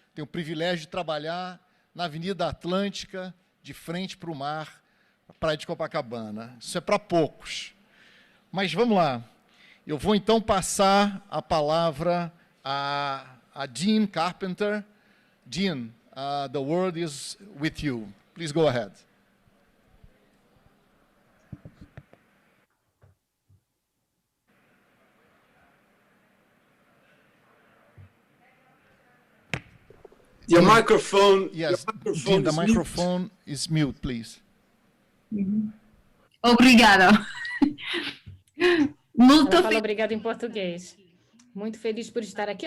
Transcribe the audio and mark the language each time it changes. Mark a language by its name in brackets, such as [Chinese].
[Portuguese] Tenho o privilégio de trabalhar na Avenida Atlântica, de frente para o mar, Praia de Copacabana. Isso é para poucos. Mas vamos lá. Eu vou, então, passar a palavra a Dean Carpenter. [English] Dean, the word is with you. Please go ahead. Your microphone. Yes, Dean, the microphone is mute, please. [Portuguese] Obrigada. Ela fala obrigado em português. Muito feliz por estar aqui.